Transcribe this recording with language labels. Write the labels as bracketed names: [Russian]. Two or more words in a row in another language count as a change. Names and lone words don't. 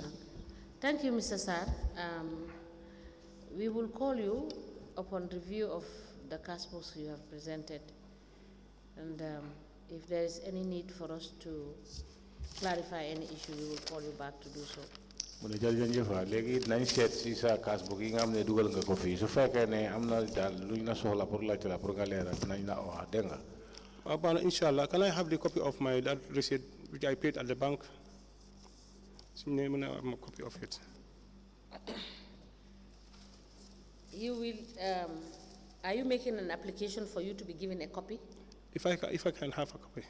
[English] Thank you, Mr. Sarr. We will call you upon review of the cash books you have presented, and if there is any need for us to clarify any issue, we will call you back to do so. [Wolof] mu ne jërëjëf léegi nañ seet si sa [English] cash book [Wolof] yi nga xam ne dugal nga ko fii su fekkee ne am na daal luñ la soxla pour laajte la pour nga leeral nañ la wax dégg nga. [English] Abana, inshallah, can I have the copy of my that receipt which I paid at the bank? A copy of it. You will. Are you making an application for you to be given a copy? If I can have a copy.